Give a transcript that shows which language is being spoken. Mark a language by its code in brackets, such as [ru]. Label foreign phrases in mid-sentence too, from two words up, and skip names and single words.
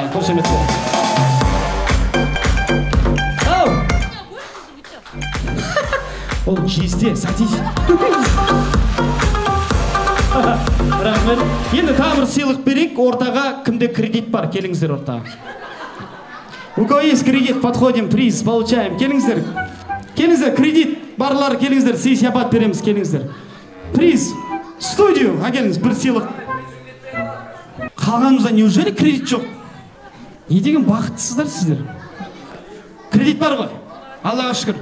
[kk] Қошеметті. Ол жезде, сатись. Рахмет. Енді тағы бір сыйлық берейік. Ортаға кімде кредит бар? Келіңіздер ортаға. [ru] У кого есть кредит, подходим, приз получаем. [kk] Келіңіздер. Келіңіздер, кредит барлар, келіңіздер, сый сияпат береміз, келіңіздер. Приз, студию, келіңіз, бір сыйлық. Қалғанымызда неужели кредит жоқ? Не деген бақыттысыздар сіздер? Кредит бар ғой? Аллаға шүкір.